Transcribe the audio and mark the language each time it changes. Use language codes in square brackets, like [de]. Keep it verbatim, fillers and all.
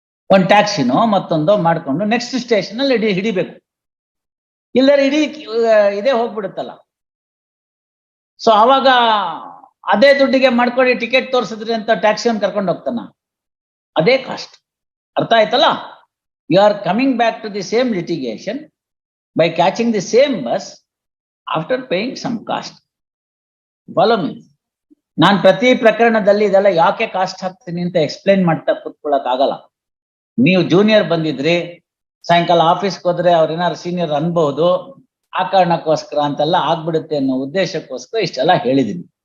[kn] ಒಂದು ಟ್ಯಾಕ್ಸಿನೋ ಮತ್ತೊಂದೋ ಮಾಡ್ಕೊಂಡು next station ಅಲ್ಲಿ ಹಿಡಿ ಹಿಡಿಬೇಕು ಇಲ್ಲದ್ರೆ ಇಡೀ ಇದೇ ಹೋಗ್ಬಿಡುತ್ತಲ್ಲ. ಸೊ ಅವಾಗ ಅದೇ ದುಡ್ಡಿಗೆ ಮಾಡ್ಕೊಂಡು ಟಿಕೆಟ್ ತೋರಿಸಿದ್ರಿ ಅಂತ ಟ್ಯಾಕ್ಸಿಯನ್ನು ಕರ್ಕೊಂಡು ಹೋಗ್ತಾನ, ಅದೇ ಕಾಸ್ಟ್. ಅರ್ಥ ಆಯ್ತಲ್ಲ? You are coming back to the same litigation [en] by catching the same bus after paying some cost. Follow me. [kn] ನಾನು ಪ್ರತಿ ಪ್ರಕರಣದಲ್ಲಿ ಇದೆಲ್ಲ ಯಾಕೆ ಕಾಸ್ಟ್ ಹಾಕ್ತೀನಿ ಅಂತ ಎಕ್ಸ್ಪ್ಲೈನ್ ಮಾಡ್ತಾ ಕೂತ್ಕೊಳ್ಳಕ್ ಆಗಲ್ಲ. ನೀವು ಜೂನಿಯರ್ ಬಂದಿದ್ರಿ, ಸಾಯಂಕಾಲ ಆಫೀಸ್ಗೆ ಹೋದ್ರೆ ಅವ್ರ ಏನಾರು ಸೀನಿಯರ್ ಅನ್ಬಹುದು, ಆ ಕಾರಣಕ್ಕೋಸ್ಕರ ಅಂತೆಲ್ಲ ಆಗ್ಬಿಡುತ್ತೆ ಅನ್ನೋ ಉದ್ದೇಶಕ್ಕೋಸ್ಕರ ಇಷ್ಟೆಲ್ಲ ಹೇಳಿದೀನಿ.